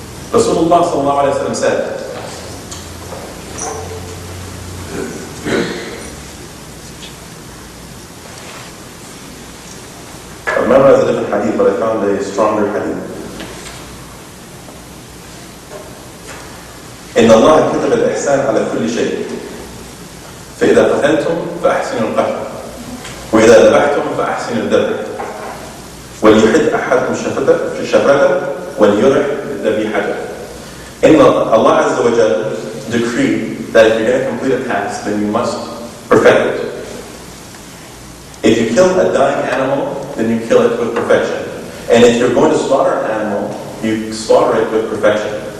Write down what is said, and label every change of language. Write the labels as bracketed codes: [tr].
[en] Rasulullah sallallahu alaihi wasallam said, I memorized a different hadith, but I found a stronger hadith. [ar] إن الله كتب الإحسان على كل شيء فإذا قتلتم فأحسنوا القتل وإذا ذبحتم فأحسنوا الذبح وليحد أحدكم شفرته وليرح ذبيحته. إن [en] Allah Azza wa Jalla decreed that if you're going to complete a task, then you must perfect it. If you kill a dying animal, then you kill it with perfection. And if you're going to slaughter an animal, you slaughter it with perfection.